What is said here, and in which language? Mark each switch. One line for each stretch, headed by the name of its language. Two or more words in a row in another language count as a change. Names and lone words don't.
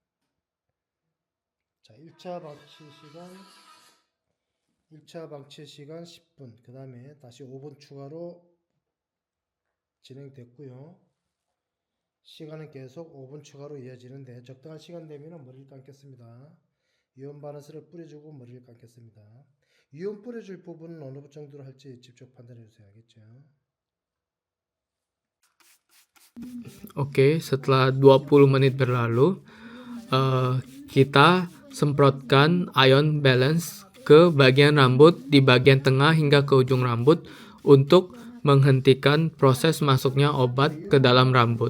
Korean: 자, 1차 방치 시간 10분, 그 다음에 다시 5분 추가로 진행됐고요. 시간은 계속 5분 추가로 이어지는데 적당한 시간 되면 머리를 감겠습니다. 유연 바르스를 뿌려주고 머리를 감겠습니다. 유연 뿌려줄 부분은 어느 정도로 할지 직접 판단해 주세요. 알겠죠?
Indonesian: Oke, setelah 20 menit berlalu, kita semprotkan
English: ion balance
Indonesian: ke bagian rambut di bagian tengah hingga ke ujung rambut untuk menghentikan proses masuknya obat ke dalam rambut.